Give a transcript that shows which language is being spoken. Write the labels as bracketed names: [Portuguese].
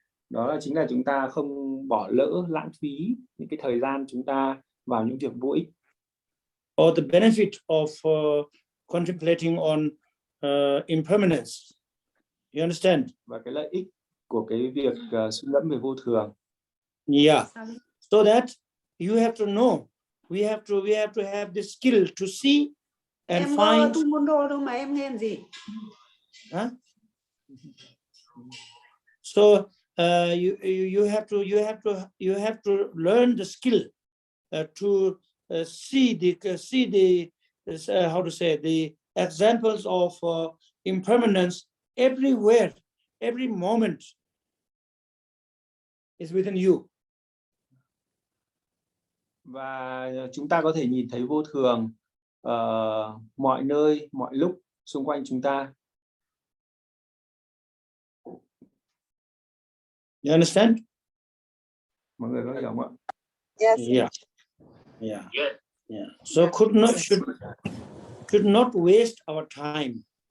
[Vietnamese] Đó là chính là chúng ta không bỏ lỡ, lãng phí những cái thời gian chúng ta vào những việc vô ích. [English] Or the benefit of contemplating on impermanence. You understand? [Vietnamese] Và cái lợi ích của cái việc suy ngẫm về vô thường. [English] Yeah. So that you have to know. We have to have the skill to see and em find. [Vietnamese] tu Ngondro đâu mà em nghe làm gì? Huh? [English] So you have to learn the skill to see the how to say, the examples of impermanence everywhere, every moment is within you. [Vietnamese] Và chúng ta có thể nhìn thấy vô thường mọi nơi, mọi lúc xung quanh chúng ta. [English] You understand? [Vietnamese] Mọi người có hiểu không ạ? [English] Yes. Yeah. So should not waste our time.